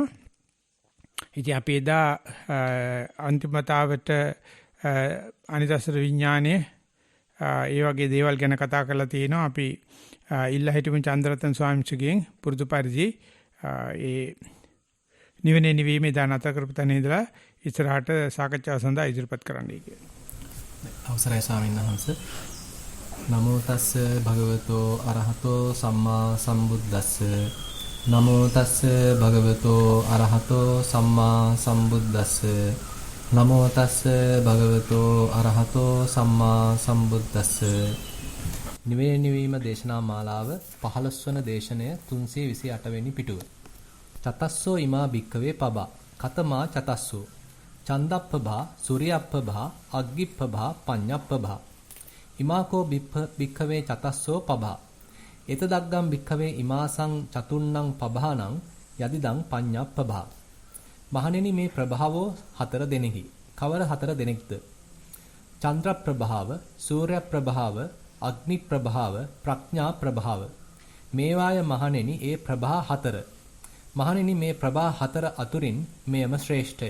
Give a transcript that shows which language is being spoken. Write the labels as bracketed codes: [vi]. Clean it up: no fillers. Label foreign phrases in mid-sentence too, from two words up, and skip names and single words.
[si] ඉතින් අපි එදා අන්තිමතාවට අනිදසර විඥානයේ ඒ වගේ දේවල් ගැන කතා කරලා තියෙනවා. අපි ඉල්ලා හිටපු චන්ද්‍රරත්න ස්වාමීන්ගේ පුරුදු පරිදි ඒ නිවනේ නිවීමේ දානත කරපු තැන ඉඳලා ඉස්සරහට සාකච්ඡාව සඳහා ඉදිරිපත් කරන්නයි කියන්නේ. අවසරයි ස්වාමීන් වහන්සේ. [pi] නමෝ තස්ස භගවතෝ අරහතෝ සම්මා සම්බුද්දස්ස. නමෝ තස්ස භගවතෝ අරහතෝ සම්මා සම්බුද්දස්ස. නමෝ තස්ස භගවතෝ අරහතෝ සම්මා සම්බුද්දස්ස. [si] නිවේ නිවීම දේශනා මාලාව 15 වන දේශනය 328 වෙනි පිටුව. [pi] චතස්සෝ ඉමා භික්කවේ පබා කතමා චතස්සෝ චන්දප්පභා සූර්යප්පභා අග්ගිප්පභා පඤ්ඤප්පභා ඉමාකෝ භික්කවේ චතස්සෝ පබා එතදග්ගම් භික්කවේ ඉමාසං චතුන්නං පබානං යදිදං පඤ්ඤප්පභා. [si] මහණෙනි මේ ප්‍රභාවෝ 4 දෙනෙහි. කවර 4 දෙනෙක්ද? චන්ද්‍ර ප්‍රභාව, සූර්ය ප්‍රභාව, අග්නි ප්‍රභාව, ප්‍රඥා ප්‍රභාව. මේවාය මහණෙනි ඒ ප්‍රභා 4. මහණෙනි මේ ප්‍රභා 4 අතුරින් මෙයම ශ්‍රේෂ්ඨය.